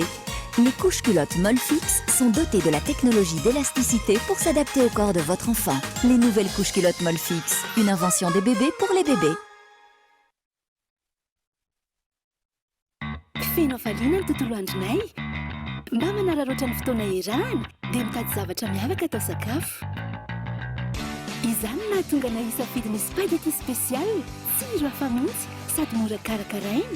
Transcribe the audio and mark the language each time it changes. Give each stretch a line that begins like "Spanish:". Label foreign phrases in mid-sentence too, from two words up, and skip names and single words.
French: Les couches culottes Molfix sont dotées de la technologie d'élasticité pour s'adapter au corps de votre enfant. Les nouvelles couches culottes Molfix, une invention des bébés pour les bébés.
Malagasy: Fenofalina ny tontolo andronay mba manararaotra ny fotoana iarahana dia mitady zavatra miavaka atao sakafo. Izany nahatonga na hisafidy ny spaghetti spécial tsiro hafa mihitsy sady mora karakaraina.